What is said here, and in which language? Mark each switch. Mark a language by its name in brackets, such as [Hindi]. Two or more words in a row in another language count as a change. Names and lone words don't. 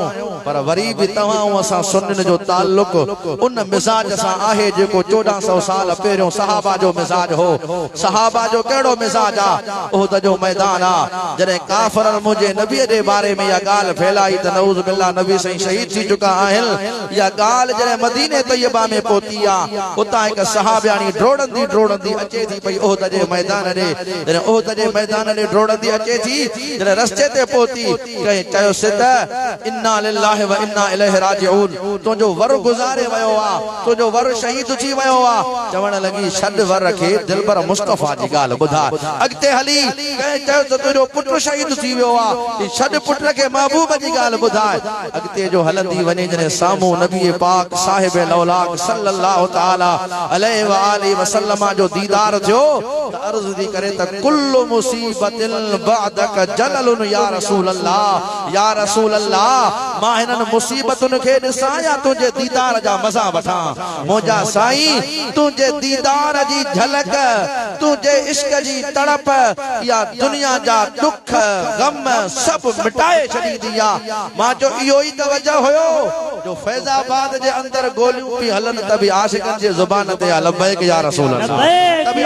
[Sindhi] पर वरी बि तव्हां असां सुन्ननि जो ताल्लुक उन मिज़ाज सां आहे जेको 1400 साल पहिरियों सहाबा जो मिज़ाज हो सहाबा जो कहिड़ो मिज़ाज आहे उहद जो मैदान आहे जॾहिं काफ़िरनि मुंहिंजे नबीअ जे बारे में इहा ॻाल्हि फैलाई त [Arabic] نعوذ بالله [Sindhi] नबी साईं शहीद थी चुका आहिनि इहा ॻाल्हि जॾहिं मदीने तैयबा में पहुती आहे उतां हिकु सहाबियाणी ड्रोड़ंदी अचे थी पई उहद जे मैदान ॾे जॾहिं उहद जे मैदान ॾे ड्रोड़ंदी अचे थी जॾहिं रस्ते ते पहुती कंहिं चयोसि त [Arabic] إنا لله وإنا إليه راجعون [Sindhi] तुंहिंजो वर गुज़ारे वियो आहे तुंहिंजो वर शहीद थी वियो आहे चवण लॻी छॾ वर खे दिलबर मुस्तफ़ा जी ॻाल्हि ॿुधा अॻिते हली कंहिं चयो त तुंहिंजो पुटु शहीद थी वियो आहे छॾ पुट खे महबूब जी ॻाल्हि ॿुधाए अॻिते जो हलंदी वञे जॾहिं साम्हूं नबी पाक साहिब लौलाक [Arabic] صلى الله تعالى عليه وآله وسلم [Sindhi] जो दीदार थियो त अर्ज़ थी करे त [Arabic] كل مصيبة بعدك جلل يا رسول [Sindhi] अल्लाह मां हिननि मुसीबतुनि खे ॾिसां या तुंहिंजे दीदार जा मज़ा वठां मुंहिंजा साईं तुंहिंजे दीदार जी झलक तुंहिंजे इश्क जी तड़प या दुनिया जा दुख गम सभु मिटाए छॾींदी आहे मां जो इहो ई त वजह हुयो जो फैज़ाबाद जे अंदर गोलियूं पई हलनि त बि आशिकनि जे ज़ुबान ते [Arabic] لبيك يا رسول الله [Sindhi] तभी